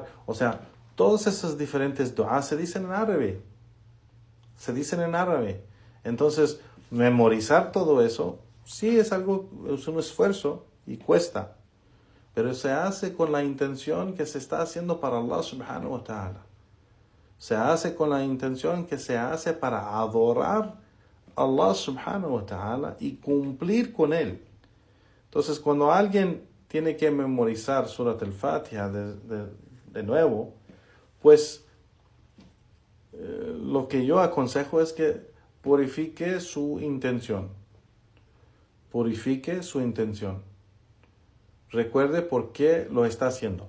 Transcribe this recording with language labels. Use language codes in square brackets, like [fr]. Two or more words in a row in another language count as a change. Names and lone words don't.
[es] O sea, todos esos diferentes du'as se dicen en árabe. Entonces, memorizar todo eso, sí es un esfuerzo y cuesta, pero se hace con la intención que se está haciendo para [ar] الله سبحانه وتعالى. [es] Se hace con la intención que se hace para adorar a [ar] الله سبحانه وتعالى [es] y cumplir con Él. Entonces, cuando alguien tiene que memorizar Surat al-Fatiha de nuevo, pues lo que yo aconsejo es que purifique su intención. Recuerde por qué lo está haciendo.